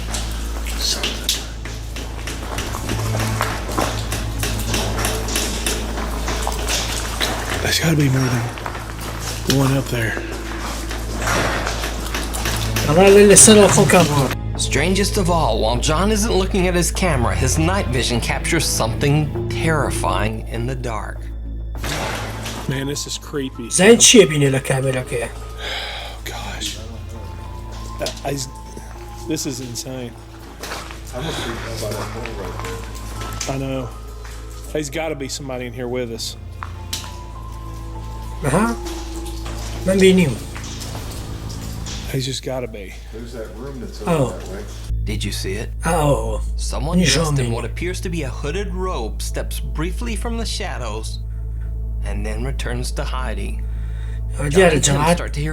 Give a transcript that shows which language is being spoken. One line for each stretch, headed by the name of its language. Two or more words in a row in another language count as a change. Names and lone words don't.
English: There's gotta be more than one up there. Strangest of all, while John isn't looking at his camera, his night vision captures something terrifying in the dark. Man, this is creepy.
Central Kurdish: زين چییە بینێ لە کامێرەکەیە
English: Oh gosh. This is insane. I'm gonna freak out by that hole right there. I know. There's gotta be somebody in here with us.
Central Kurdish: ئەها من بینیم
English: There's just gotta be. There's that room that's Oh. over that way. Did you see it?
Central Kurdish: ئەوە
English: Someone dressed in what appears to be a hooded robe steps briefly from the shadows and then returns to hiding.
Central Kurdish: دیارە
English: John and Tim start to hear